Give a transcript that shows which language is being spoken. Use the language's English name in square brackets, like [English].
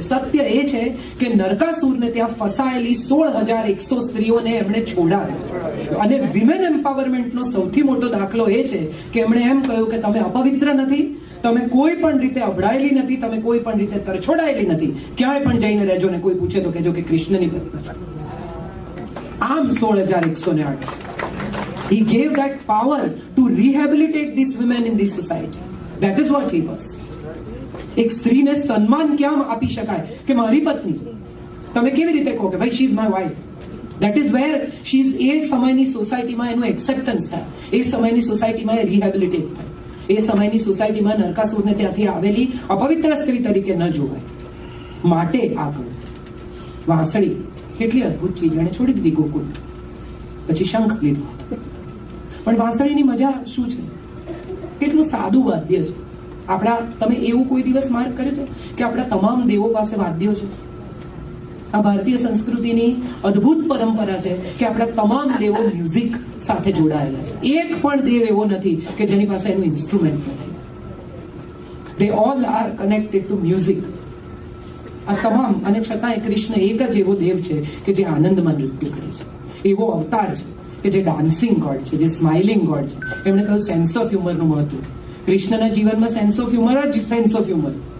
[Gujarati] સત્ય એ છે કે નરકાસુરને ત્યાં ફસાયેલી 16,100 સ્ત્રીઓને એમણે છોડાવી. અને વિમેન એમ્પાવરમેન્ટનો સૌથી મોટો દાખલો એ છે કે એમણે એમ કહ્યું કે તમે અપવિત્ર નથી, તમે કોઈ પણ રીતે અભડાયેલી નથી, તમે કોઈ પણ રીતે તરછોડાયેલી નથી, ક્યાંય પણ જઈને રહેજો ને કોઈ પૂછે તો કહેજો કે કૃષ્ણની પત્ની છે. આમ 16,108. [English] He gave that power to rehabilitate these women in this society. That is what he was. [Gujarati] એક સ્ત્રીને સન્માન ક્યાં આપી શકાય કે મારી પત્ની છે? તમે કેવી રીતે કહો કે ભાઈ [English] She is my wife? That is where she is. [Gujarati] એ સમયની સોસાયટીમાં એનું એક્સેપ્ટન્સ થાય, એ સમયની સોસાયટીમાં એ રિહેબિલિટેટ થાય, એ સમયની સોસાયટીમાં નરકાસુરને ત્યાંથી આવેલી અપવિત્ર સ્ત્રી તરીકે ન જોવાય. માટે આ કહ્યું. વાંસળી કેટલી અદ્ભુત ચીજ, એને છોડી દીધી ગોકુળ, પછી શંખ લીધો. પણ વાંસળીની મજા શું છે? કેટલું સાદું વાદ્ય છે. આપણા, તમે એવું કોઈ દિવસ માર્ક કર્યો છે કે આપણા તમામ દેવો પાસે વાદ્યો છે? આ ભારતીય સંસ્કૃતિની અદ્ભુત પરંપરા છે કે આપણા તમામ દેવો મ્યુઝિક સાથે જોડાયેલા છે. એક પણ દેવ એવો નથી કે જેની પાસે એનું ઇન્સ્ટ્રુમેન્ટ નથી. [English] they all are connected to music. [Gujarati] આ તમામ, અને છતાંય કૃષ્ણ એક જ એવો દેવ છે કે જે આનંદમાં નૃત્ય કરે છે, એવો અવતાર છે કે જે ડાન્સિંગ ગોડ છે, જે સ્માઇલિંગ ગોડ છે. એમણે કહ્યું સેન્સ ઓફ હ્યુમરનું મહત્વ. કૃષ્ણના જીવનમાં સેન્સ ઓફ હ્યુમર જ સેન્સ ઓફ હ્યુમર.